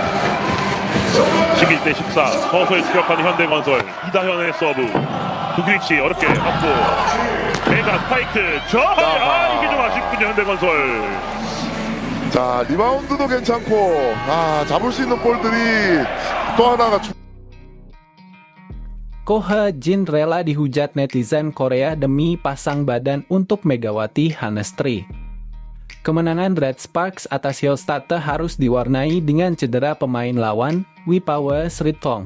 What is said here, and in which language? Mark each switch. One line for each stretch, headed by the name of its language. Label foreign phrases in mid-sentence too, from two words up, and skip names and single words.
Korean: 11대 14 서서히 추격하는 현대건설. 이다현의 서브. 두규리치 어렵게 맞고 메가 스파이크. 이게 좀 아쉽군요, 현대건설. 자, 리바운드도 괜찮고 잡을 수 있는 볼들이 또 하나가
Indonesian: Koha Jin rela dihujat netizen Korea demi pasang badan untuk Megawati Hanestri. Kemenangan Red Sparks atas Hyostatte harus diwarnai dengan cedera pemain lawan, Wipawa Srithong.